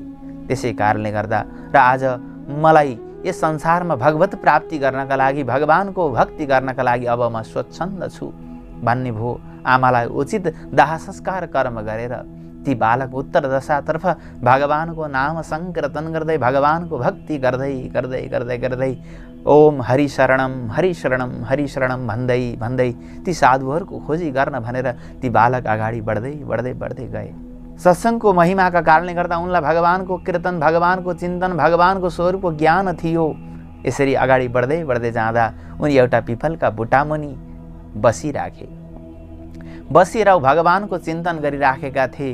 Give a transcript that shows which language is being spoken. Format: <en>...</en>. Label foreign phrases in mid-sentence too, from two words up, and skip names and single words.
<ne>त्यसै कारणले गर्दा र आज मलाई यस संसारमा भगवत प्राप्ति गर्नका लागि, भगवानको भक्ति गर्नका लागि अब म स्वच्छन्द छु भन्ने भयो। आमालाई उचित दाह संस्कार कर्म गरेर ती बालक उत्तर दशातर्फ भगवानको नाम संकीर्तन गर्दै भगवानको भक्ति गर्दै गर्दै गर्दै गर्दै</ne> <sa>ओम हरि शरणम हरि शरणम हरि शरणम</sa> <ne>भन्दै भन्दै ती साधुहरूको खोजी गर्न भनेर ती बालक अगाडि बढ्दै बढ्दै बढ्दै गए। सत्सङ्गको महिमाका कारणले गर्दा उनलाई भगवानको कीर्तन, भगवानको चिन्तन, भगवानको स्वरूपको ज्ञान थियो। यसरी अगाडि बढ्दै बढ्दै जाँदा उनी एउटा पिपलका बुटामुनि बसिएर भगवानको चिन्तन गरिराखेका थिए।</ne>